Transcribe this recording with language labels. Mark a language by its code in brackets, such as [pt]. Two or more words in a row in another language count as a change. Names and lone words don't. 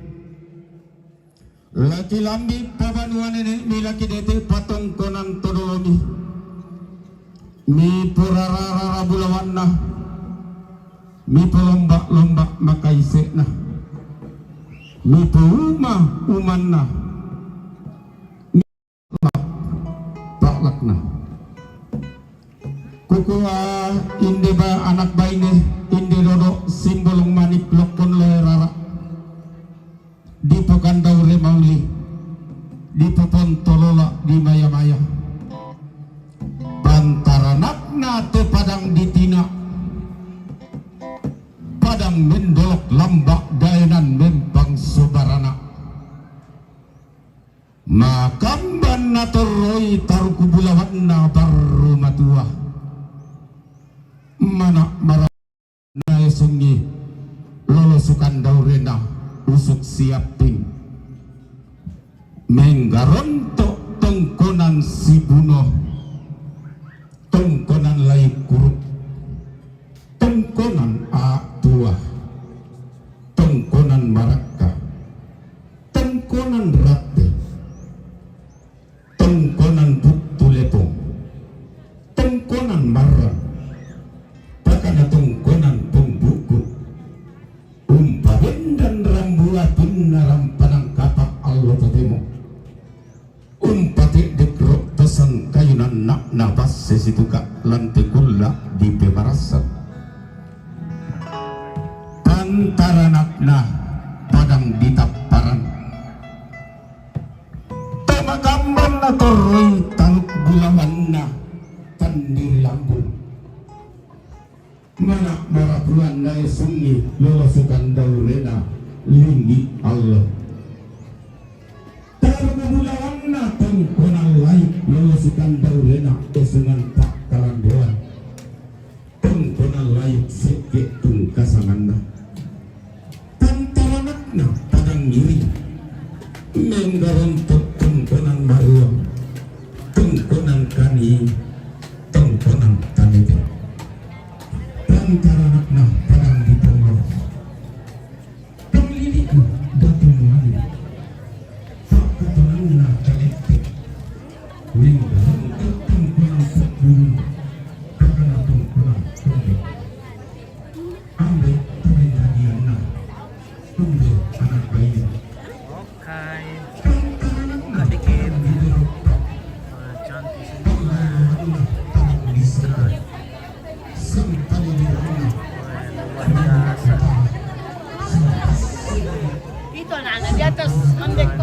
[sda] Laki lambi pabanuan nenek mi laki dete patong konan todolomi. Mi purarara bulawanna. Mi pelombak-lombak makaisekna. Mi peumah umanna. Mi paklakna. Kukua inde ba anak baine inde dodo simbolong manip lokon lerara di Pekandaure mauli di Pepon tolola di maya-maya pantaranakna te padang ditina padang mendolok lambak daenan mempang sobarana makamban natoroi taruku bulawanna baru matua mana marah na sungi lolosukan daurena usuk siaping menggarontok tongkonan si buno tongkonan lai kurup tongkonan A2 tongkonan maraka tongkonan rate tongkonan buktu lepong tongkonan marang pakana tongkonan pembuku umpaben dan rambuatun narampanang kapak Allah tatemo umpati dekrok pesan kayunan nak nabas sesituka lantikula di pemarasan anakna padang ditaparan tamagamban na toroy taluk bulawan na tandi lambung mana maratuan na sungi lolosukan daurena linggi Allah bulawan na tangkunang lain lolosukan daurena kesungan tak kalandoan tangkunang lain sekit tungkasangan na tantaranakna padang ngiri menggarontok tangkunang maruang tangkunang kani tangkunang tanite tantaranakna padang dipongo panglilian datung wali na kalite menggarontok tangkunang sepuluh kakanatong kunang tumbe ambe pemerintahan na tumbe anak bayi [id] Okay. Kadikit. Cantik semua. Luar biasa. Itu anak-anak di atas ambek tuh.